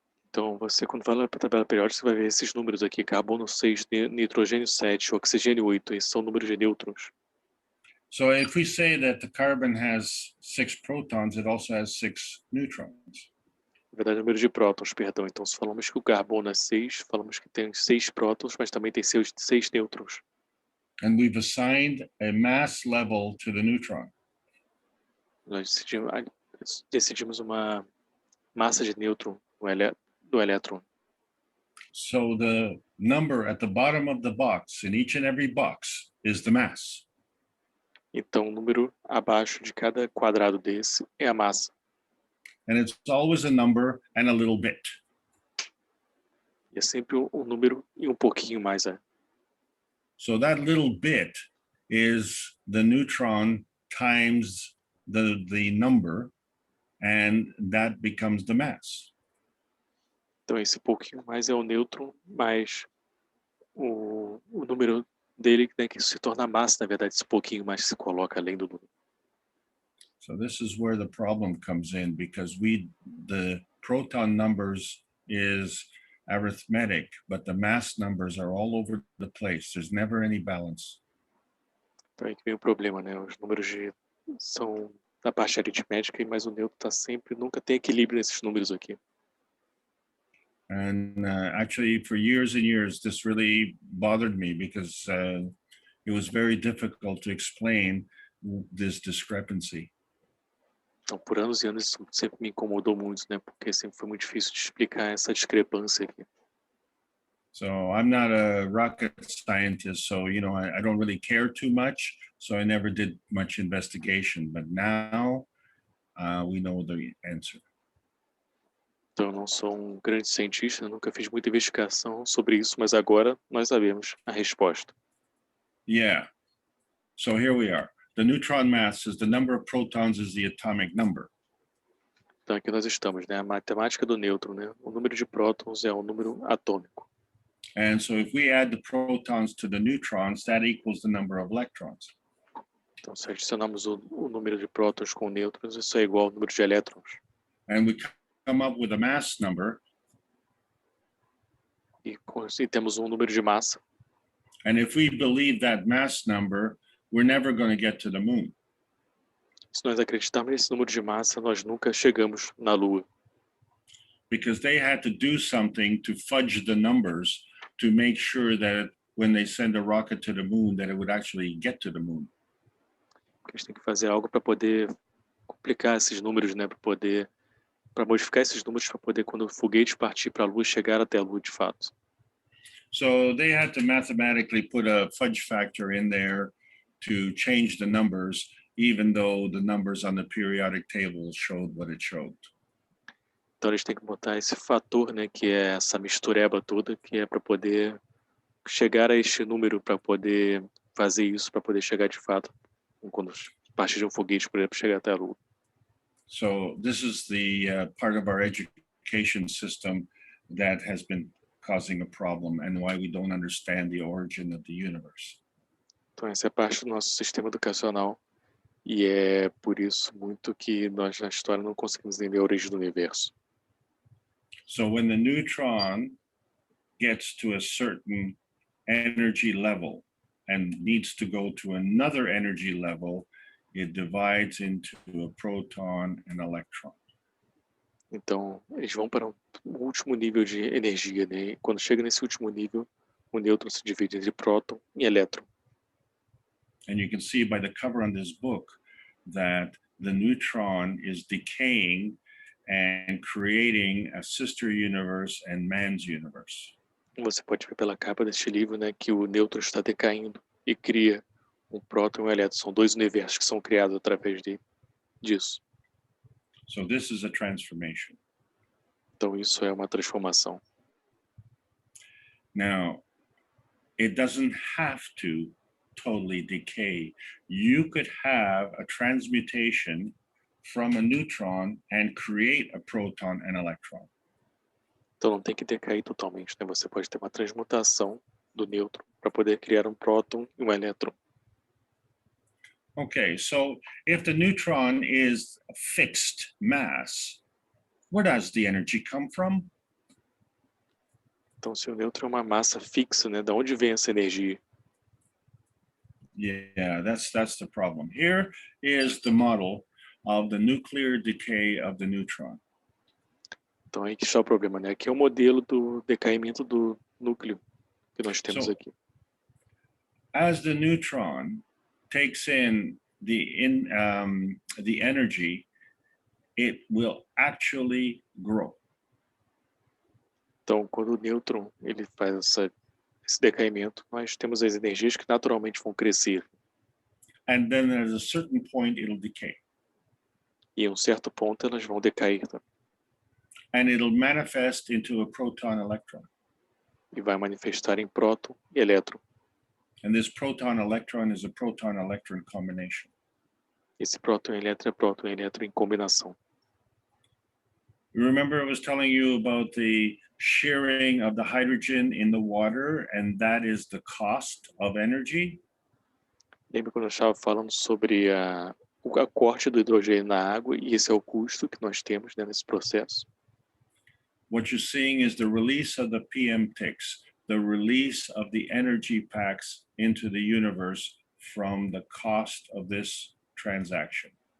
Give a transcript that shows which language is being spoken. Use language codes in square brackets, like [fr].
[pt] Então, você, quando vai para a tabela periódica, você vai ver esses números aqui, carbono 6, nitrogênio 7, oxigênio 8, esses são números de nêutrons. [en] So if we say that the carbon has 6 protons, it also has 6 neutrons. [pt] Na verdade, número de prótons, perdão. Então, se falamos que o carbono é 6, falamos que tem 6 prótons, mas também tem 6 nêutrons. [en] And we've assigned a mass level to the neutron. [pt] Nós decidimos uma massa de nêutron do elétron. [en] So the number at the bottom of the box, in each and every box, is the mass. [pt] Então, o número abaixo de cada quadrado desse é a massa. [en] And it's always a number and a little bit. [pt] E é sempre um número e um pouquinho mais. [en] So that little bit is the neutron times the number, and that becomes the mass. [pt] Então, esse pouquinho mais é o nêutron, mais o número dele, né, que se torna massa, na verdade, esse pouquinho mais que se coloca além do número. [en] So this is where the problem comes in, because the proton numbers is arithmetic, but the mass numbers are all over the place. There's never any balance. [pt] Então aí que vem o problema, né? Os números são da parte aritmética, mas o nêutron nunca tem equilíbrio nesses números aqui. [en] And actually, for years and years, this really bothered me, because it was very difficult to explain this discrepancy. [pt] Então, por anos e anos, isso sempre me incomodou muito, né? Porque sempre foi muito difícil de explicar essa discrepância aqui. [en] So I'm not a rocket scientist, so I don't really care too much. So I never did much investigation. But now we know the answer. [pt] Então, eu não sou um grande cientista, nunca fiz muita investigação sobre isso, mas agora nós sabemos a resposta. [en] Yeah. So here we are. The neutron mass is the number of protons is the atomic number. [pt] Então, aqui nós estamos, né? A matemática do nêutron, né? O número de prótons é o número atômico. [en] And so if we add the protons to the neutrons, that equals the number of electrons. [pt] Então, se adicionarmos o número de prótons com nêutrons, isso é igual ao número de elétrons. [en] And we come up with a mass number. [pt] E temos um número de massa. [en] And if we believe that mass number, we're never going to get to the moon. [pt] Se nós acreditarmos nesse número de massa, nós nunca chegamos na Lua. [en] Because they had to do something to fudge the numbers to make sure that when they send a rocket to the moon, that it would actually get to the moon. [pt] Porque a gente tem que fazer algo para poder complicar esses números, né? Para modificar esses números para poder, quando o foguete partir para a Lua, chegar até a Lua de fato. [en] So they had to mathematically put a fudge factor in there to change the numbers, even though the numbers on the periodic table showed what it showed. [pt] Então eles têm que botar esse fator, né, que é essa mistureba toda, que é para poder chegar a este número, para poder fazer isso, para poder chegar de fato, quando partir de um foguete, por exemplo, chegar até a Lua. [en] So this is the part of our education system that has been causing a problem, and why we don't understand the origin of the universe. [pt] Então essa é parte do nosso sistema educacional, e é por isso muito que nós na história não conseguimos entender a origem do universo. [en] So when the neutron gets to a certain energy level and needs to go to another energy level, it divides into a proton and electron. [pt] Então, eles vão para um último nível de energia, né? E quando chega nesse último nível, o nêutron se divide entre próton e elétron. [en] And you can see by the cover on this book that the neutron is decaying and creating a sister universe and man's universe. [pt] Você pode ver pela capa deste livro, né, que o nêutron está decaindo e cria um próton e um elétron. São dois universos que são criados através disso. [en] So this is a transformation. [pt] Então isso é uma transformação. [en] Now, it doesn't have to totally decay. You could have a transmutation from a neutron and create a proton and electron. [pt] Então não tem que decair totalmente, né? Você pode ter uma transmutação do nêutron para poder criar um próton e um elétron. [en] Okay, so if the neutron is a fixed mass, where does the energy come from? [pt] Então se o nêutron é uma massa fixa, né? Da onde vem essa energia? [en] Yeah, that's the problem. Here is the model of the nuclear decay of the neutron. [pt] Então aí que está o problema, né? Aqui é o modelo do decaimento do núcleo que nós temos aqui. [en] As the neutron takes in the energy, it will actually grow. [pt] Então, quando o nêutron ele faz esse decaimento, nós temos as energias que naturalmente vão crescer. [en] And then at a certain point, it'll decay. [pt] E em um certo ponto elas vão decair, tá? [en] And it'll manifest into a proton electron. [pt] E vai manifestar em próton e elétron. [en] And this proton electron is a proton electron combination. [pt] Esse próton e elétron em combinação. [en] You remember I was telling you about the sharing of the hydrogen in the water, and that is the cost of energy? [pt] Lembra quando eu estava falando sobre o corte do hidrogênio na água, e esse é o custo que nós temos, né, nesse processo? [en] What you're seeing is the release of the PM ticks, the release of the energy packs into the universe from the cost of this transaction.